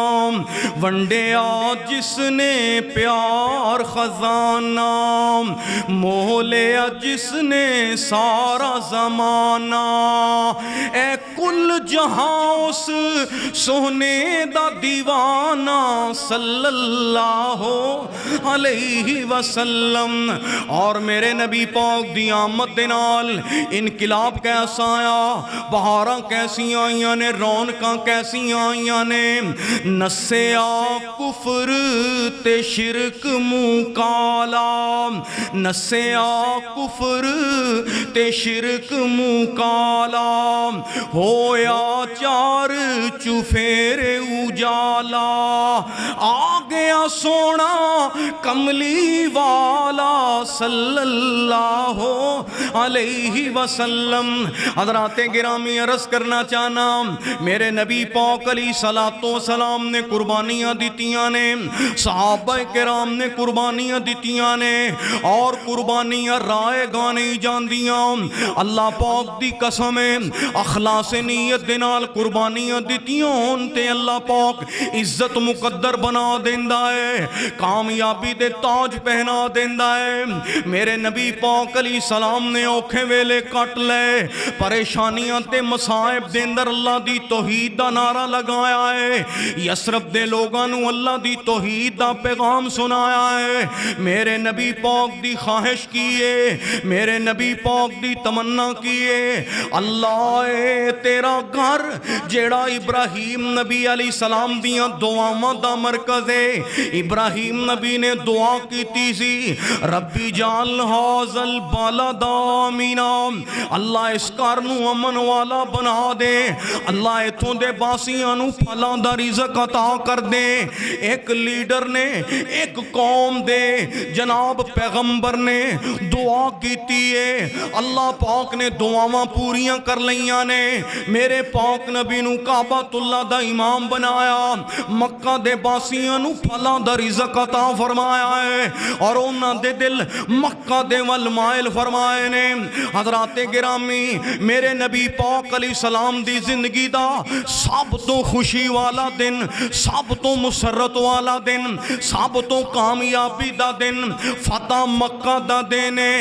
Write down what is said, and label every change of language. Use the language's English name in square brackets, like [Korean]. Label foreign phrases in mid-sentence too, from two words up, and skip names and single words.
[Punjabi] ونڈیا جس نے پیار خزانہ موہ لیا جس نے سارا زمانہ اے کل جہاں اس سونے دا دیوانہ [Arabic] صلی اللہ علیہ وسلم. [Punjabi] اور میرے نبی پاک دی آمد دے نال انقلاب کیسا آیا, بہاراں کیسی آئیاں نے, رونقاں کیسی آئیاں نے. نسیا کفر تے شرک منہ کالا, نسیا کفر تے شرک منہ کالا, ہویا چار چفیرے اجالا, آ گیا سونا کملی والا [Arabic] صلی اللہ علیہ وسلم. [Punjabi] حضرات گرامی عرض کرنا چاہنا, میرے نبی پاک [Arabic] علیہ الصلوۃ والسلام [Punjabi] نے قربانیاں دیتیاں نے, صحابہ کرام نے قربانیاں دیتیاں نے, اور قربانیاں رائے گا نہیں جاندیاں. اللہ پاک دی قسم ہے اخلاص نیت دے نال قربانیاں دیتیاں ہون تے اللہ پاک عزت مقدر بنا دیندا ہے, کامیابی دے تاج پہنا دیندا ہے. میرے نبی پاک [Arabic] علیہ السلام [Punjabi] نے اوکھے ویلے کٹ لے, پریشانیاں تے مصائب دے اندر اللہ دی توحید دا نعرہ لگایا ہے, یسرب دے لوگاں نو اللہ دی توحید دا پیغام سنایا ہے. میرے نبی پاک دی خواہش کیے, میرے نبی پاک دی تمنا کیے, اللہ اے تیرا گھر جیڑا ابراہیم نبی [Arabic] علیہ السلام [Punjabi] دیاں دعاواں دا مرکز ہے. ابراہیم نبی نے دعا کیتی سی, [Arabic] ربی جعل ھذا البلد آمنا, [Punjabi] اللہ اس گھر نو امن والا بنا دے, اللہ ایتھوں دے باسیاں نو پھلاں دا رزق عطا کر دے. ایک لیڈر نے, ایک قوم دے جناب پیغمبر نے دعا کیتی ہے, اللہ پاک نے دعاواں پوریاں کر لیاں نے. میرے پاک نبی نو کعبۃ اللہ دا امام بنایا, مکہ دے باسیاں نو پھلاں دا رزق عطا فرمایا ہے, اور انہاں دے دل مکہ دے ول مائل فرمائے نے. حضرات گرامی, میرے نبی پاک [Arabic] علیہ السلام [Punjabi] دی زندگی دا سب تو خوشی والا دن, سب تو مسرت والا دن, سب تو کامیابی دا دن فتح مکہ دا دن ہے.